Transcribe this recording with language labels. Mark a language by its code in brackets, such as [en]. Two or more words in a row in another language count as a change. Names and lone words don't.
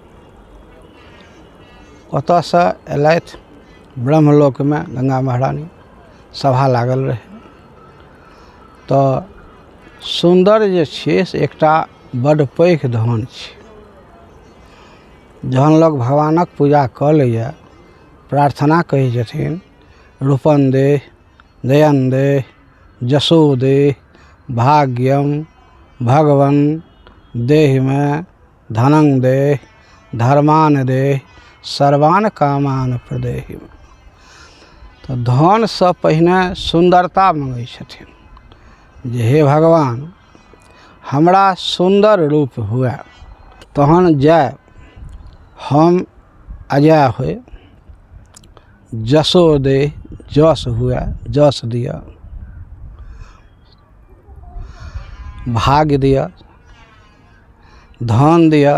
[mai] ओतऽ से अयलथि ब्रह्मलोक में, गंगा महारानी सभा लागल रहे। तऽ सुंदर जे छै से एकटा बड़ पैघ धन छै। जहन लोग भगवानक पूजा कऽ लैया, प्रार्थना कहै छथिन [sa] रूपं दे, दयं दे, जसो दे, भाग्यम भगवन देहि में, धनं दे, धर्मान दे, सर्वान कामान प्रदेहि। [mai] तो धन से पहिने सुंदरता मंगै छथिन, जे हे भगवान हमरा सुंदर रूप हुए, तहन जय हम अजय होए, जसो दे जस हुए, जस दिया, भाग्य दिया, धन दिया।